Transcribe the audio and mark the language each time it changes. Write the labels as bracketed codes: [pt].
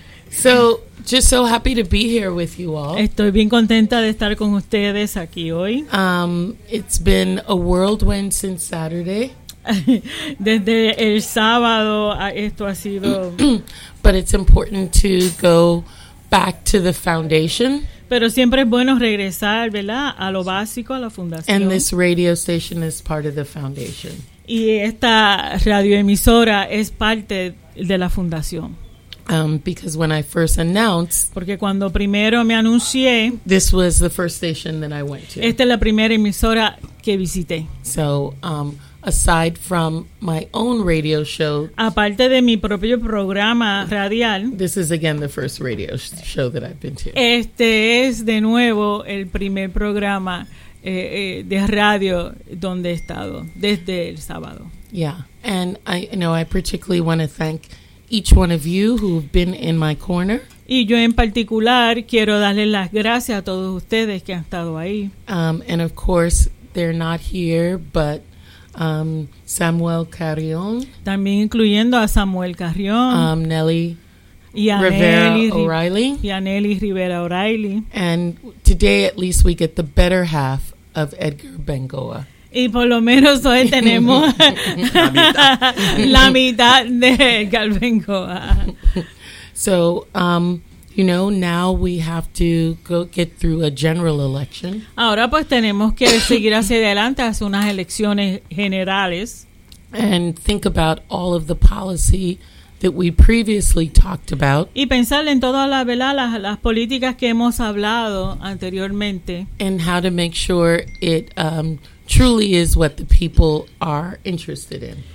[en] So, just so happy to be here with you all. [es] Estoy bien contenta de estar con ustedes aquí hoy. [en] It's been a whirlwind since Saturday. [es] Desde el sábado esto ha sido... [en] But it's important to go back to the foundation. [es] Pero siempre es bueno regresar, ¿verdad? A lo básico, a la fundación. [en] And this radio station is part of the foundation. [es] Y esta radioemisora es parte de la fundación. [en] Because when I first announced, [es] porque cuando primero me anuncié, [en] this was the first station that I went to. [es] Esta es la primera emisora que visité. [en] So, aside from my own radio show, [es] aparte de mi propio programa radial, [en] this is again the first radio show that I've been to. [es] Este es de nuevo el primer programa de radio donde he estado desde el sábado. [en] Yeah, and I, you know, I particularly want to thank each one of you who've been in my corner. [es] Y yo en particular quiero darle las gracias a todos ustedes que han estado ahí. [en] And of course, they're not here, but Samuel Carrión. [es] También incluyendo a Samuel Carrión. [en] Nelly Rivera O'Reilly. [es] Y a Nelly Rivera O'Reilly. [en] And today, at least, we get the better half of Edgar Bengoa. [es] Y por lo menos hoy tenemos la mitad de Edgar Bengoa. [en] So, you know, now we have to go get through a general election. [es] Ahora pues tenemos que seguir hacia adelante, hacer unas elecciones generales. [en] And think about all of the policy that we previously talked about. [es] Y pensar en todas las, ¿verdad? Las políticas que hemos hablado anteriormente. [en] And how to make sure it... truly is what the people are interested in.